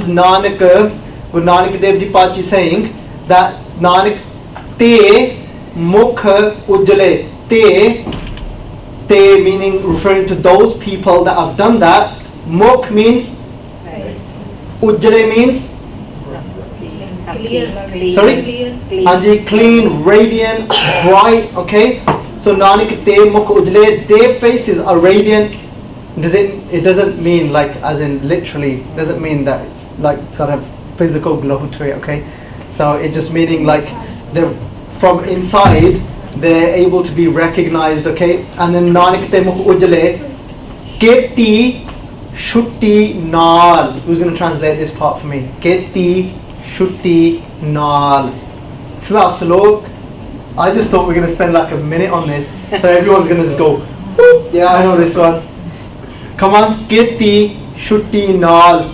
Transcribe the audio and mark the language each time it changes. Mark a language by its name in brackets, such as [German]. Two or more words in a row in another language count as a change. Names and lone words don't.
[English] Nanak, Guru Nanak Dev Ji Pachi saying that [Punjabi] ਨਾਨਕ ਤੇ ਮੁਖ ਉਜਲੇ, [English] Te Te meaning referring to those people that have done that. Mukh means, ujjale means, sorry? Hanji, clean, radiant, bright, okay? [Punjabi] So ਨਾਨਕ ਤੇ ਮੁਖ ਉਜਲੇ, [English] their faces are radiant. It doesn't mean like as in literally, doesn't mean that it's like kind of physical glow to it, okay? So it's just meaning like they're from inside, they're able to be recognized, okay? And then [Punjabi] ਨਾਨਕ ਤੇ ਮੁਖ ਉਜਲੇ ਕੇਤੀ ਛੁਟੀ ਨਾਲ. [English] Who's going to translate this part for me? [Punjabi] ਕੇਤੀ ਛੁਟੀ ਨਾਲ. [English] This is our slok. I just thought we were going to spend like a minute on this, so everyone's going to just go, whoop. Yeah, I know this one. Come on, [Punjabi] ਕੇਤੀ ਛੁਟੀ ਨਾਲ.